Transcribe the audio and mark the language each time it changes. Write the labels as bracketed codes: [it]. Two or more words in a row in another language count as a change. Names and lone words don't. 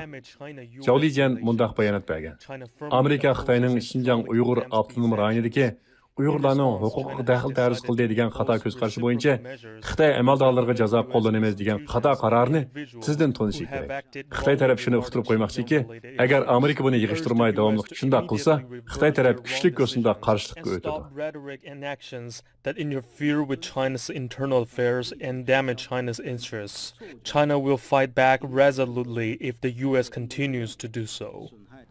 [ug] Zhao Lijian mundaq bayonot bergan: Amerika Xitoyning Xinjiang Uyg'ur avtonom rayonidagi Uyg'urlarning huquqiga daxl tarz qildi degan xato ko'z qarashi bo'yicha Xitoy amaldorlariga jazo qo'llanamiz degan xato qarorni tizdan tonishi kerak. Xitoy taraf shuni uqtirib qo'ymoqchiki, agar Amerika buni yig'ishtirmay davomli shunday qilsa, Xitoy taraf kuchli yo'sinda qarshilikka o'tadi. [en] That interfere with China's internal affairs and damage China's interests. China will fight back resolutely if the US continues to do so.